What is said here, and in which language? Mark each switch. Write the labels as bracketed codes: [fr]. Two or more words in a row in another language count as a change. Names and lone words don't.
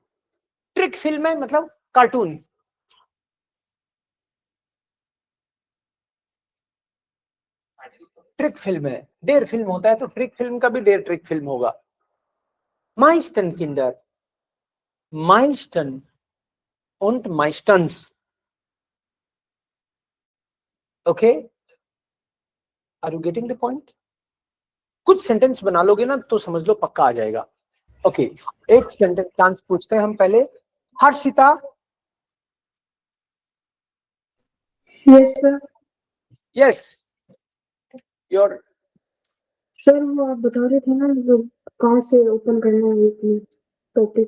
[hi] ट्रिक फिल्म है मतलब कार्टून. ट्रिक फिल्म है. [de] der Film [hi] होता है तो ट्रिक फिल्म का भी [de] der Trickfilm [hi] होगा. [de] meisten Kinder, meisten und meistens. [en] Okay, are you getting the point? [hi] कुछ सेंटेंस बना लोगे ना तो समझ लो पक्का आ जाएगा. ओके, एक सेंटेंस चांस पूछते हैं हम पहले. हर्षिता. [en] yes sir. yes, your. [hi] सर वो आप बता रहे थे ना मतलब कहाँ से ओपन करना है टॉपिक.